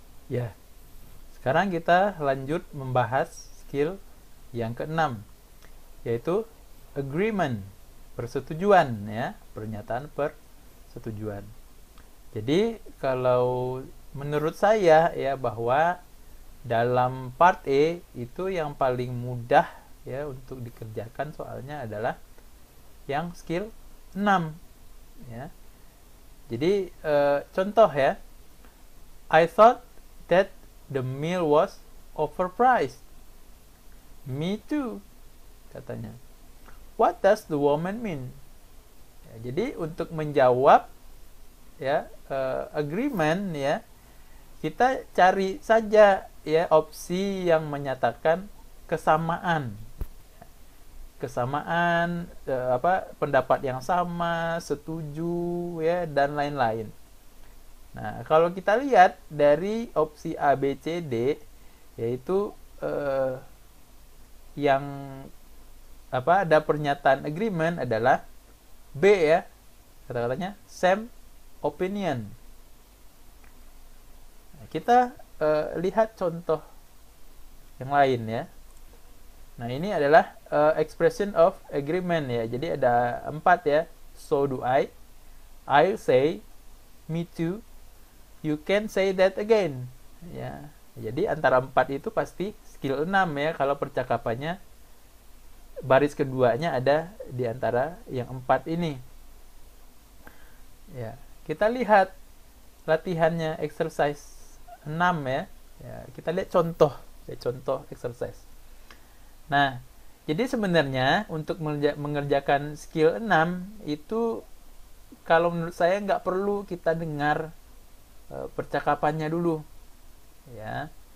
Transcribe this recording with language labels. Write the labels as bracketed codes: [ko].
[id] Ya, sekarang kita lanjut membahas skill yang ke-6, yaitu agreement, persetujuan ya, pernyataan persetujuan. Jadi kalau menurut saya ya, bahwa dalam part E itu yang paling mudah ya untuk dikerjakan soalnya adalah yang skill 6 ya. Jadi contoh ya, [en] I thought that the meal was overpriced. Me too, [id] katanya. [en] What does the woman mean? [id] Ya, jadi untuk menjawab ya agreement ya, kita cari saja ya opsi yang menyatakan kesamaan. Kesamaan pendapat yang sama, setuju ya, dan lain-lain. Nah, kalau kita lihat dari opsi A, B, C, D, yaitu yang ada pernyataan agreement adalah B ya, kata-katanya same opinion. Nah, kita lihat contoh yang lain ya. Nah, ini adalah expression of agreement ya. Jadi ada 4 ya. [en] So do I, I'll say, me too, you can say that again ya. [id] Jadi antara 4 itu pasti skill 6 ya, kalau percakapannya baris keduanya ada di antara yang 4 ini ya. Kita lihat latihannya exercise 6 ya. Ya, kita lihat contoh exercise. Nah, jadi sebenarnya untuk mengerjakan skill 6 itu kalau menurut saya nggak perlu kita dengar percakapannya dulu ya.